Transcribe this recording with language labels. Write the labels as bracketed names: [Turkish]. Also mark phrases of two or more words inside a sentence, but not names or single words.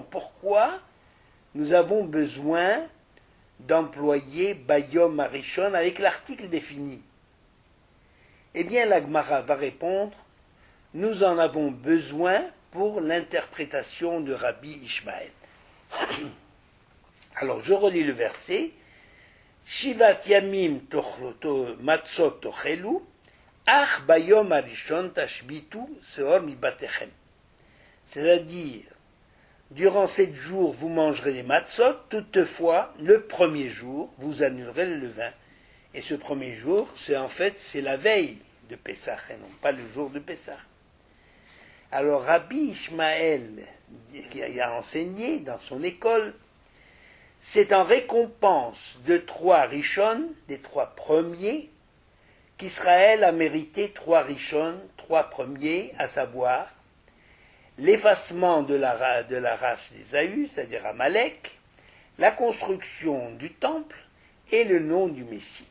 [French] Pourquoi nous avons besoin d'employer [Hebrew] ביום הראשון [French] avec l'article défini? Eh bien, la Gemara va répondre, nous en avons besoin pour l'interprétation de Rabbi Ishmael. Alors, je relis le verset. [Hebrew] שבעת ימים מצות תאכלו, אך ביום הראשון תשביתו שאור מבתיכם. [French] C'est-à-dire, durant 7 jours, vous mangerez des matzot, toutefois, le premier jour, vous annulerez le levain. Et ce premier jour, c'est la veille de Pessah, et non pas le jour de Pessah. Alors Rabbi Ishmael, qui a enseigné dans son école, c'est en récompense de 3 Rishon, des 3 premiers, qu'Israël a mérité 3 Rishon, 3 premiers, à savoir l'effacement de la race d'Ésaü, c'est-à-dire Amalek, la construction du temple et le nom du Messie.